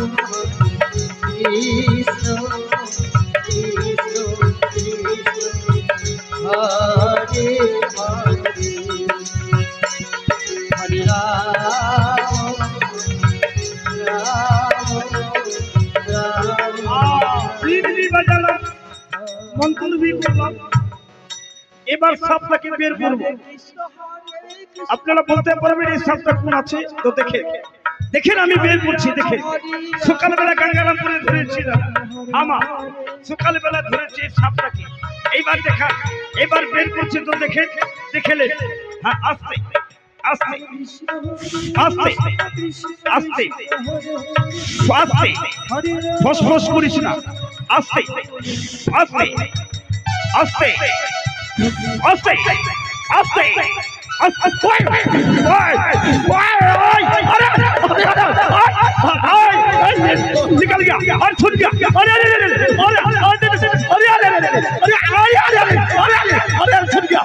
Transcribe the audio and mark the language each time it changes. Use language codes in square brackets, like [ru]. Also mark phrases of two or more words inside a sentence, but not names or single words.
[sa] कृष्ण कृष्ण कृष्ण हरे हरे, हरे राम [hi] मंत्र भी बोला, [bn] এবার সাপটাকে বের করবো। আপনারা বলতে পারবেন এই সাপটা কোন আছে? তো দেখেন আমি বের করছি। দেখেন সকালবেলা গঙ্গারামপুরে ধরেছিলাম, আমার সকালবেলা ধরেছি এই সাপটাকে। এইবার দেখা, এবার বের করছি। তো দেখেলেন। হ্যাঁ, আস্তে আস্তে আস্তে আস্তে আস্তে, ফসফস করিস না। আস্তে আস্তে আস্তে আস্তে আস্তে [hi] निकल गया और छूट गया। अरे अरे अरे अरे अरे अरे अरे छूट गया।